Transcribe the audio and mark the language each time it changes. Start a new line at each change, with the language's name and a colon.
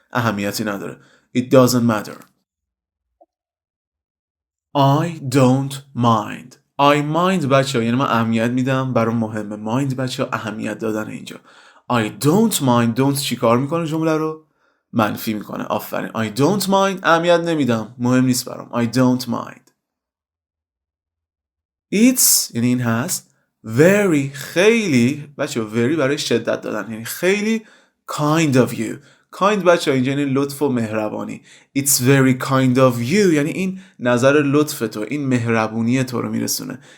Persian: اهمیتی نداره.
English: it doesn't matter. I don't mind. I mind
Persian: بچه ها یعنی من اهمیت میدم. برام مهمه. mind بچه ها اهمیت دادن اینجا.
English: I don't mind.
Persian: don't چی کار میکنه جمله رو منفی میکنه. آفرین.
English: I don't mind
Persian: اهمیت نمیدم. مهم نیست برام.
English: I don't mind.
Persian: It's یعنی این هست. Very خیلی بچه very برای شدت دادن یعنی خیلی
English: kind of you.
Persian: kind بچه اینجا یعنی لطف و مهربانی.
English: It's very kind of you
Persian: یعنی این نظر لطف تو این مهربونی تو رو میرسونه.